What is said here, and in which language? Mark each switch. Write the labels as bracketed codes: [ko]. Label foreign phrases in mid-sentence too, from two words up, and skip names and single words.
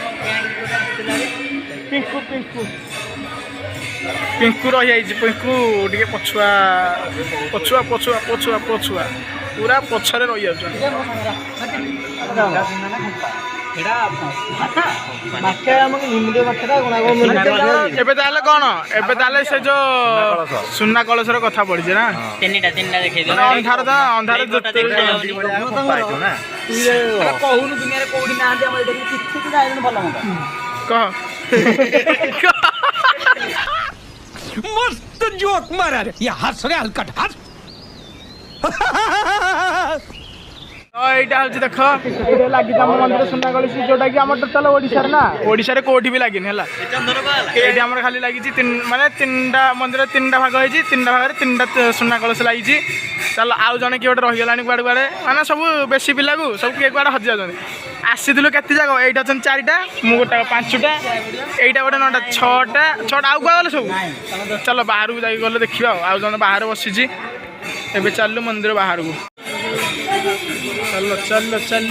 [or] ପିଙ୍କୁ ପିଙ୍କୁ ପିଙ୍କୁ ରହିଯାଇଛି ପିଙ୍କୁ ଟିକେ ପଛୁଆ ପଛୁଆ ପଛୁଆ ପଛୁଆ ପଛୁଆ ପୁରା ପଛରେ ରହିଯାଉଛନ୍ତି ଏବେ ତାହେଲେ କ'ଣ ଏବେ ତାହେଲେ ସେ ଯୋଉ ସୁନା କଳସର କଥା ପଡ଼ିଛି ନା ତିନିଟା ଦେଖେଇ ଅନ୍ଧାର ତ ଅନ୍ଧାର କହୁନୁ ଦୁନିଆରେ କୋଉଠି ନାହାନ୍ତି ଆମର ଏଇଟା କିଛି ଯାଇନି ଭଲ ମନ୍ଦ କହ [hi] मस्त जोक मारा रे ये हंस रे हलकट हंस [or] ତ ଏଇଟା ହେଉଛି ଦେଖ ଏଇଟା ଲାଗିଛି ଆମ ମନ୍ଦିର ସୁନା କଳସି ଯୋଉଟାକି ଆମ ଟୋଟାଲ ଓଡ଼ିଶାରେ ନା ଓଡ଼ିଶାରେ କୋଉଠି ବି ଲାଗିନି ହେଲା ଏଇଠି ଆମର ଖାଲି ଲାଗିଛି ମାନେ ତିନିଟା ମନ୍ଦିର ତିନିଟା ଭାଗ ହେଇଛି ତିନିଟା ଭାଗରେ ତିନିଟା ସୁନା କଳସ ଲାଗିଛି ଚାଲ ଆଉ ଜଣେ କିଏ ଗୋଟେ ରହିଗଲାଣି କୁଆଡ଼େ କୁଆଡ଼େ ମାନେ ସବୁ ବେଶୀ ପିଲାକୁ ସବୁ କିଏ କୁଆଡ଼େ ହଜି ଯାଉଛନ୍ତି ଆସିଥିଲୁ କେତେ ଯାକ ଏଇଟା ଅଛନ୍ତି 4ଟା ମୁଁ ଗୋଟେ 5ଟା ଏଇଟା ଗୋଟେ 9ଟା 6ଟା ଆଉ କୁଆ ଗଲେ ସବୁ ଚାଲ ବାହାରକୁ ଯାଇକି ଗଲେ ଦେଖିବା ଆଉ ଜଣେ ବାହାରେ ବସିଛି ଏବେ ଚାଲୁ ମନ୍ଦିର ବାହାରକୁ ଚାଲ ଚାଲ ଚାଲ